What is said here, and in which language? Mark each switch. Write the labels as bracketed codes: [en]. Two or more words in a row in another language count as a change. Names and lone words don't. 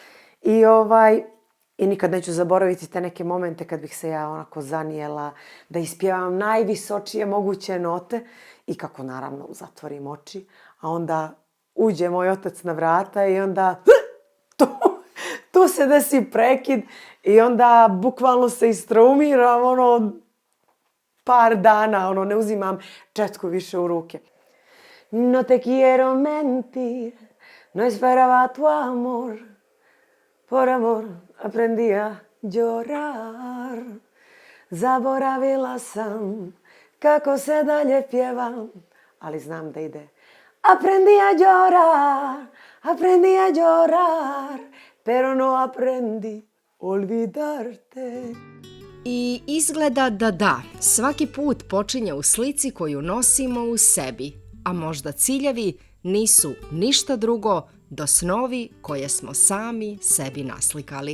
[bs] I nikad neću zaboraviti te neke momente kad bih se ja onako zanijela da ispjevam najvisočije moguće note i kako naravno zatvorim oči, a onda uđe moj otac na vrata i onda tu se desi prekid i onda bukvalno se istraumiram par dana, ne uzimam četku više u ruke. [es] No te quiero mentir, no esperaba tu amor, por amor aprendí a llorar. [bs] Zaboravila sam kako se dalje pjevam, ali znam da ide. [es] Aprendí a llorar, pero no aprendí olvidarte. [bs] I izgleda da, svaki put počinje u slici koju nosimo u sebi, a možda ciljevi nisu ništa drugo do snovi koje smo sami sebi naslikali.